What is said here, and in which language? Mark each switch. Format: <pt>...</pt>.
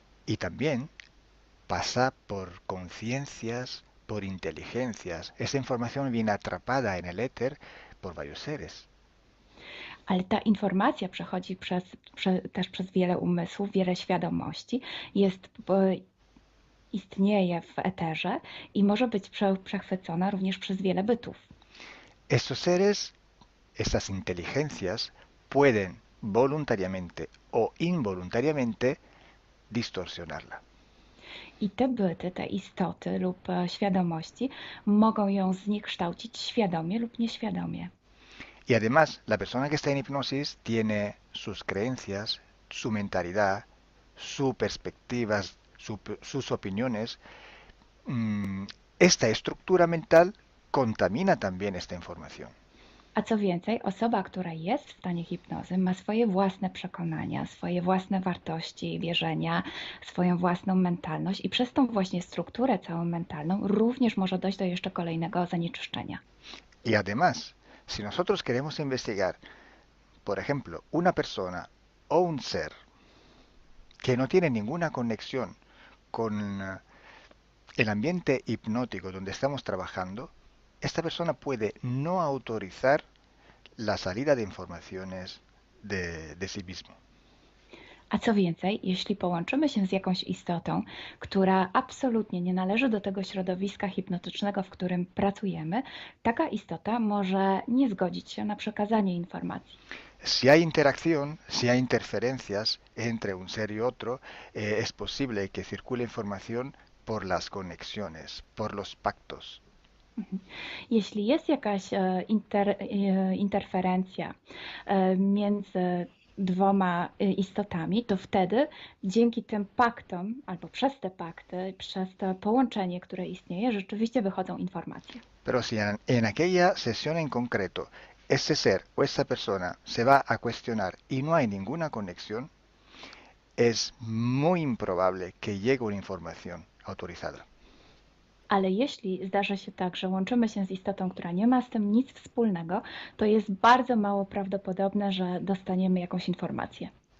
<es>Y también pasa por conciencias, por inteligencias. Esa información viene atrapada en el éter por varios seres.</es> <pl>Ale ta informacja przechodzi też przez wiele umysłów, wiele świadomości, istnieje w eterze i może być przechwycona również przez wiele bytów.</pl> <es>Estos seres, estas inteligencias, pueden voluntariamente o involuntariamente distorsionarla.</es> <pl>I te byty, te istoty lub świadomości mogą ją zniekształcić świadomie lub nieświadomie.</pl> <es>Y además, la persona que está en hipnosis tiene sus creencias, su mentalidad, sus perspectivas, sus opiniones. Esta estructura mental contamina también esta información.</es> <pl>A co więcej, osoba, która jest w stanie hipnozy, ma swoje własne przekonania, swoje własne wartości i wierzenia, swoją własną mentalność i przez tą właśnie strukturę całą mentalną również może dojść do jeszcze kolejnego zanieczyszczenia.</pl> <es>Y además, si nosotros queremos investigar, por ejemplo, una persona o un ser que no tiene ninguna conexión con el ambiente hipnótico donde estamos trabajando, esta persona puede no autorizar la salida de informaciones de sí mismo.</es> <pl>A co więcej, jeśli połączymy się z jakąś istotą, która absolutnie nie należy do tego środowiska hipnotycznego, w którym pracujemy, taka istota może nie zgodzić się na przekazanie informacji.</pl> <es>Si hay interacción, si hay interferencias entre un ser y otro, es posible que circule información por las conexiones, por los pactos.</es> <pl>Jeśli jest jakaś interferencja między dwoma istotami, to wtedy dzięki tym paktom, albo przez te pakty, przez to połączenie, które istnieje, rzeczywiście wychodzą informacje.</pl> <es>Pero si en aquella sesión en concreto ese ser o esa persona se va a cuestionar y no hay ninguna conexión, es muy improbable que llegue una información autorizada.</es> <pl>Ale jeśli zdarzy się tak, że łączymy się z istotą, która nie ma z tym nic wspólnego, to jest bardzo mało prawdopodobne, że dostaniemy jakąś informację.</pl>